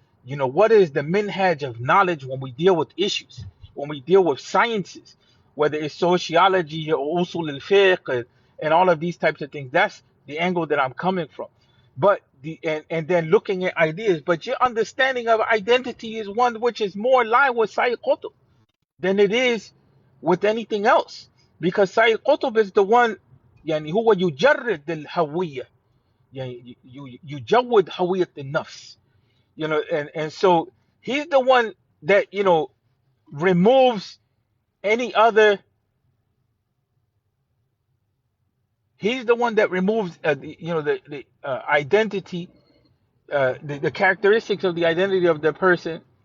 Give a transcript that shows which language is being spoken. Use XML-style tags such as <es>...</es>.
<en>What is the minhaj of knowledge when we deal with issues, when we deal with sciences, whether it's sociology or usul al-fiqh and all of these types of things. That's the angle that I'm coming from. But and then looking at ideas, but your understanding of identity is one which is more in line with Sayyid Qutb than it is with anything else. Because Sayyid Qutb is the one,</en> <ar>يعني هو يجرد الهوية، يعني يجود هوية النفس.</ar> <en>And so he's the one that removes any other. He's the one that removes the identity, the characteristics of the identity of the person.</en>